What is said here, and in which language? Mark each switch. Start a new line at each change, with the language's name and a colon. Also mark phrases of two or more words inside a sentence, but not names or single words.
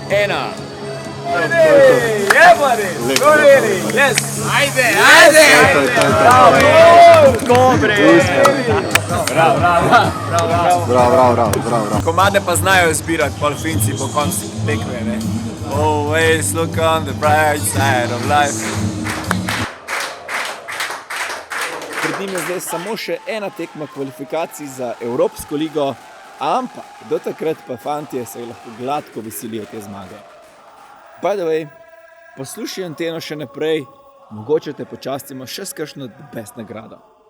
Slovenian: Komade pa znajo zbirati pol Finci po koncu tekme, ne?
English: Always look on the bright side of life.
Slovenian: Pred njim je zdaj samo še ena tekma kvalifikacij za Evropsko ligo, ampak do takrat pa fantje se lahko gladko veselijo te zmage.
English: By the way,
Slovenian: poslušaj Anteno še naprej, mogoče te počastimo še s kakšno best nagrado.